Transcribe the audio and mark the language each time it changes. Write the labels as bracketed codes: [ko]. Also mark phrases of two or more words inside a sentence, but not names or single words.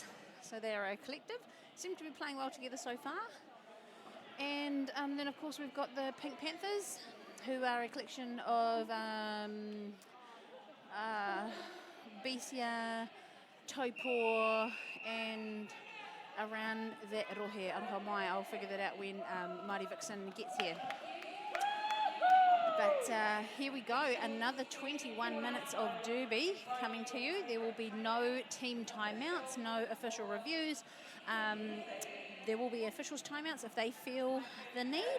[en] So they are a collective. Seem to be playing well together so far. And then, of course, we've got the Pink Panthers, who are a collection of Bisia, Taipor, and around that rohe, [mi] aroha mai. [en] I'll figure that out when Marty Vixen gets here. But here we go, another 21 minutes of derby coming to you. There will be no team timeouts, no official reviews. There will be officials timeouts if they feel the need.